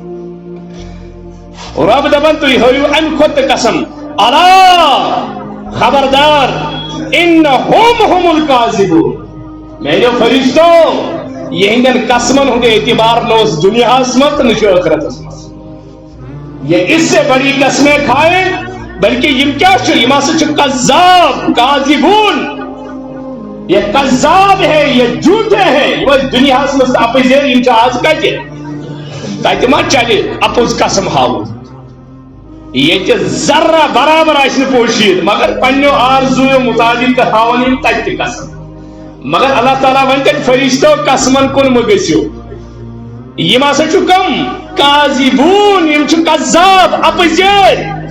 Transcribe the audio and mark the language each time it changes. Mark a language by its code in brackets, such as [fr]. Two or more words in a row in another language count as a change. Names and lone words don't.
[ks] رب دپان تُہۍ ہٲیِو امہِ کھۄتہٕ تہِ قسم الا خبردار [ar] انہم هم الکاذبون [ks] میانیو فرشتو یہندین قسمن ہند اعتبار نہ اس دنیاہس منٛز تہٕ نہ چھُ ٲخرتس منٛز [ur] یہ اس سے بڑی قسمیں کھائیں [ks] بلکہ یم کیا چھو یم ہسا چھِ کذاب کاذبون [ur] یہ کذاب ہے یہ جھوٹے ہیں [ks] یہ دنیاہس منٛز اپزیر یم چھِ آز کتہِ تتہِ ما چلہِ اپُز قسم ہاوُن ییٚتہِ ذرہ برابر آسہِ نہٕ پوشید مگر پننیو آرزوٗیو مطابق تہٕ ہاون یم تتہِ تہِ قسم مگر اللہ تعالیٰ ون تیٚلہِ فرشتو قسمن کُن مہ گٔژھِو یم ہسا چھُ کم کاذبون یم چھِ کذاب اپزیر